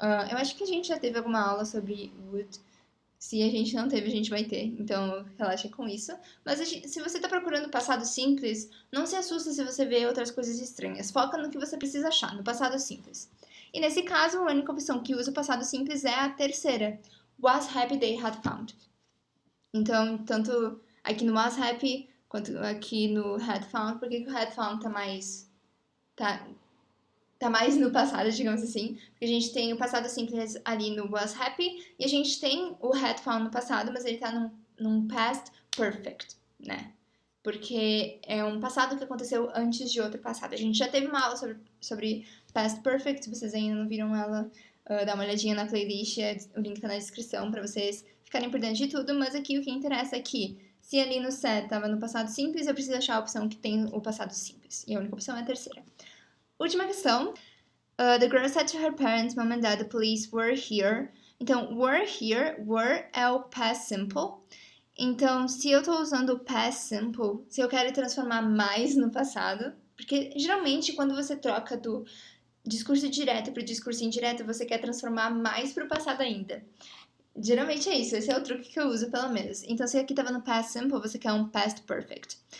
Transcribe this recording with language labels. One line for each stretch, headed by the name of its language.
Portuguese: Eu acho que a gente já teve alguma aula sobre would. Se a gente não teve, a gente vai ter. Então, relaxa com isso. Mas se você tá procurando passado simples, não se assusta se você vê outras coisas estranhas. Foca no que você precisa achar, no passado simples. E nesse caso, a única opção que usa o passado simples é a terceira.
English: Was happy they had found.
Portuguese: Então, tanto aqui no was happy, quanto aqui no had found. Por que o had found tá mais no passado, digamos assim, porque a gente tem o passado simples ali no was happy e a gente tem o had found no passado, mas ele tá num past perfect, né? Porque é um passado que aconteceu antes de outro passado. A gente já teve uma aula sobre past perfect, se vocês ainda não viram ela, dá uma olhadinha na playlist, o link tá na descrição pra vocês ficarem por dentro de tudo, mas aqui o que interessa é que se ali no set tava no passado simples, eu preciso achar a opção que tem o passado simples, e a única opção é a terceira. Última questão.
English: The girl said to her parents, mom and dad, the police were here.
Portuguese: Então, were here, were é o past simple. Então, se eu tô usando o past simple, se eu quero transformar mais no passado, porque geralmente quando você troca do discurso direto pro discurso indireto, você quer transformar mais pro passado ainda. Geralmente é isso, esse é o truque que eu uso, pelo menos. Então, se aqui tava no past simple, você quer um past perfect.